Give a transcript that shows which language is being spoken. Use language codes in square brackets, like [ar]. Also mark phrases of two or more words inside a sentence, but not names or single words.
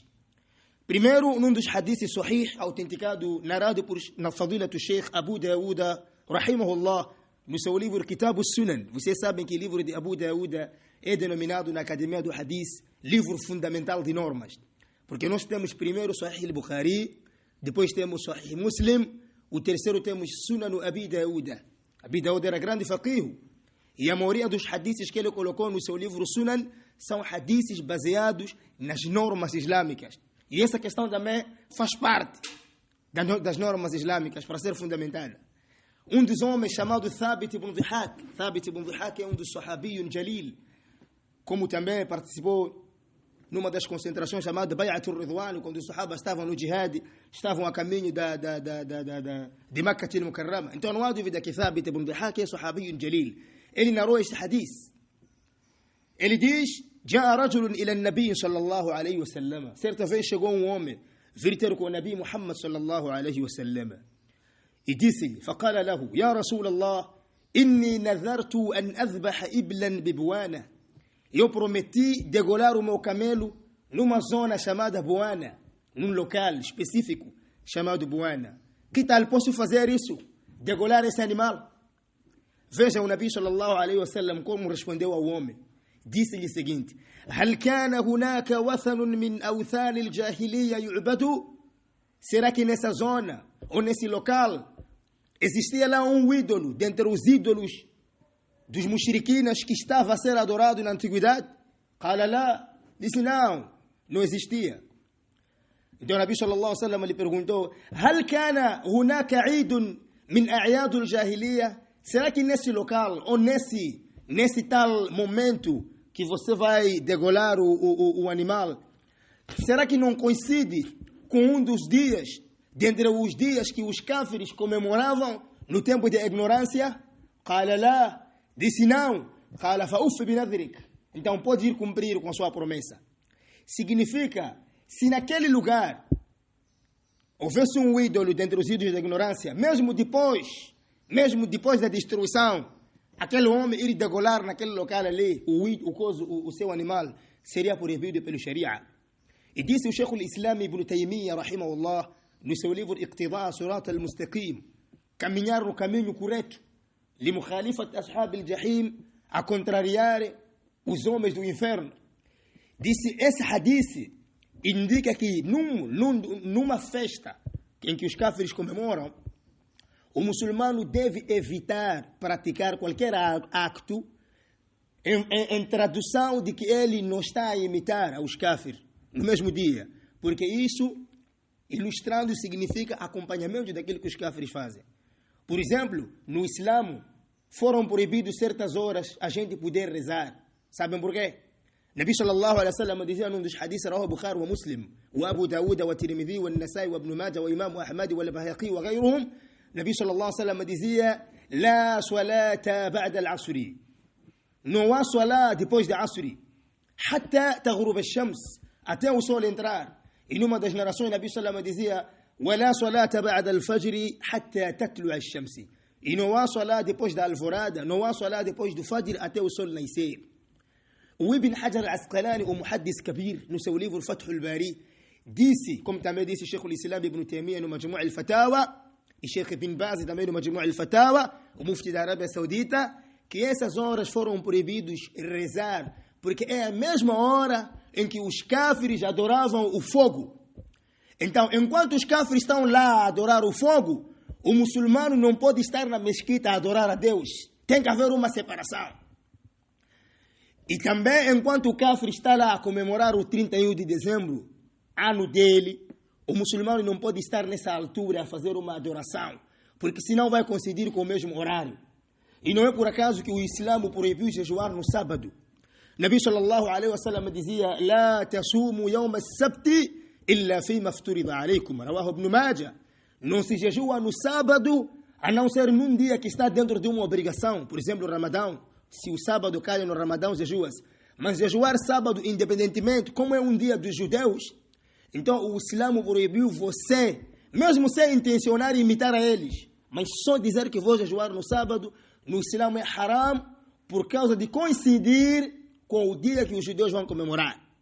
[pt] Primeiro, num dos hadiths sahih, autenticado, narrado por Fadilatul Sheikh Abu Dawud, rahimahullah, no seu livro Kitab Sunan. Vocês sabem que o livro de Abu Dawud é denominado na Academia do Hadith livro fundamental de normas. Porque nós temos primeiro Sahih al-Bukhari, depois temos Sahih Muslim, o terceiro temos Sunan Abi Dawud. Abi Dawud era grande faqih, e a maioria dos hadiths que ele colocou no seu livro Sunan são hadiths baseados nas normas islâmicas. E essa questão também faz parte das normas islâmicas para ser fundamentada. Um dos homens chamado Thabit ibn Dhihak. Thabit ibn Dhihak é um dos [ar] صحابيون جليل, [pt] como também participou numa das concentrações chamada Bay'atul Ridwan, quando os sahabas estavam no jihad, estavam a caminho de Makkah al-Mukarrama. Então não há dúvida que Thabit ibn Dhihak é [ar] صحابيون جليل. [pt] Ele narrou este hadith. Ele diz: [ar] جاء رجل إلى النبي صلى الله عليه وسلم. [pt] Certa vez chegou um homem vir ter com o Nabi Muhammad [ar] صلى الله عليه وسلم [pt] e disse-lhe: [ar] فقال له يا رسول الله إني نذرت أن أذبح إبلا ببوانة. [pt] Eu prometi degolar o meu camelo numa zona chamada Buana, num local específico chamado Buana. Que tal posso fazer isso? Degolar esse animal? Veja o Nabi [ar] صلى الله عليه وسلم [pt] como respondeu ao homem. Disse-lhe o seguinte: [ar] هل كان هناك وثن من أوثان الجاهلية يعبد? [pt] Será que nessa zona ou nesse local existia lá um ídolo dentre os ídolos dos mushriquinas que estava a ser adorado na antiguidade? [ar] قال لا. [pt] Disse não existia. Então o Nabi [ar] صلى الله عليه وسلم [pt] lhe perguntou: [ar] هل كان هناك عيد من أعياد الجاهلية? [pt] Será que nesse local ou nesse tal momento que você vai degolar o animal, será que não coincide com um dos dias, dentre os dias que os cáfires comemoravam no tempo de ignorância? [ar] قال لا. [pt] Disse não. [ar] قال فأوف بنذرك. [pt] Então pode ir cumprir com a sua promessa. Significa, se naquele lugar houvesse um ídolo dentre os ídolos da ignorância, mesmo depois da destruição, aquele homem ir degolar naquele local ali o seu animal seria proibido pelo Sharia. E disse o Sheikh al-Islam Ibn Taymiyyah rahimahullah no seu livro Iqtida Surat al-Mustaqim, caminhar no caminho correto, [ar] لمخالفة أصحاب الجحيم, [pt] a contrariar os homens do inferno. Disse, esse hadith indica que numa festa em que os kafirs comemoram, o muçulmano deve evitar praticar qualquer acto em tradução de que ele não está a imitar os kafirs no mesmo dia, porque isso, ilustrando, significa acompanhamento daquilo que os kafirs fazem. Por exemplo, no Islã, foram proibidos certas horas a gente poder rezar. Sabem por quê? Nabi [ar] صلى الله عليه وسلم [pt] dizia num dos hadiths, [ar] رواه البخاري ومسلم، وأبو داود والترمذي والنسائي وابن ماجه والإمام أحمد والبيهقي وغيرهم. [pt] Nabi [ar] صلى الله عليه وسلم [pt] dizia: [ar] "لا صلاة بعد العصر." [pt] Não há salat depois da Asr, [ar] حتى تغرب الشمس, [pt] até o sol entrar. E numa das narrações, Nabi [ar] صلى الله عليه وسلم [pt] dizia: [ar] "ولا صلاة بعد الفجر حتى تطلع الشمس." [pt] E não há salat depois da alvorada, não há salat depois do fajr até o sol nascer. O Ibn Hajar al-Asqalani, o [ar] محدث كبير, [pt] no seu livro Fath al-Bari, disse, como também disse Sheikh al-Islam Ibn Taymiyyah no Majmu' al-Fatawa, e Sheikh Ibn Baz também no Majmu' al-Fatawa, o mufti da Arábia Saudita, que essas horas foram proibidos rezar, porque é a mesma hora em que os kafirs adoravam o fogo. Então, enquanto os kafirs estão lá a adorar o fogo, o muçulmano não pode estar na mesquita a adorar a Deus. Tem que haver uma separação. E também, enquanto o kafir está lá a comemorar o 31 de dezembro, ano dele, o muçulmano não pode estar nessa altura a fazer uma adoração, porque senão vai coincidir com o mesmo horário. E não é por acaso que o Islã proibiu jejuar no sábado. Nabi [ar] صلى الله عليه وسلم [pt] dizia: [ar] "لا تصوموا يوم السبت إلا فيما افترض عليكم." [pt] Rawahu Ibn Majah. Não se jejua no sábado, a não ser num dia que está dentro de uma obrigação, por exemplo, o Ramadão. Se o sábado cai no Ramadão, jejuas. Mas jejuar sábado, independentemente, como é um dia dos judeus, então o Islã proibiu você, mesmo sem intencionar imitar a eles, mas só dizer que vou jejuar no sábado, no Islã é haram, por causa de coincidir com o dia que os judeus vão comemorar.